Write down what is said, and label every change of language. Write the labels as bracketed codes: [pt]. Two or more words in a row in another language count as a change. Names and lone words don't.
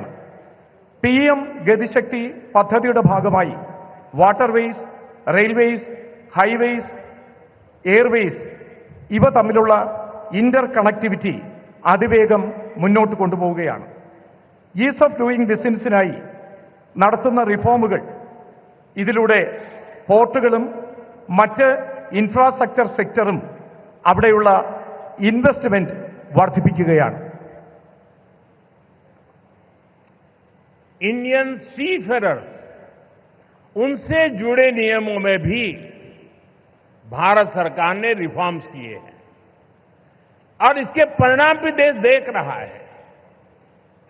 [ml] PM ഗതിശക്തി പദ്ധതിയുടെ ഭാഗമായി [en] waterways, railways, highways, airways [ml] ഇവ തമ്മിലുള്ള [en] inter connectivity [ml] അതിവേഗം മുന്നോട്ട് കൊണ്ടുപോവുകയാണ്. [en] ease of doing [ml] ബിസിനസ്സിനായി നടത്തുന്ന റിഫോമുകൾ ഇതിലൂടെ പോർട്ടുകളും മറ്റ് [en] infrastructure sectorum [ml] അവിടെയുള്ള ഇൻവെസ്റ്റ്മെന്റ് വർദ്ധിപ്പിക്കുകയാണ്. [en] Indian seafarers, [hi] उनसे जुड़े नियमों में भी भारत सरकार ने रिफॉर्म्स किए हैं और इसके परिणाम भी देश देख रहा है.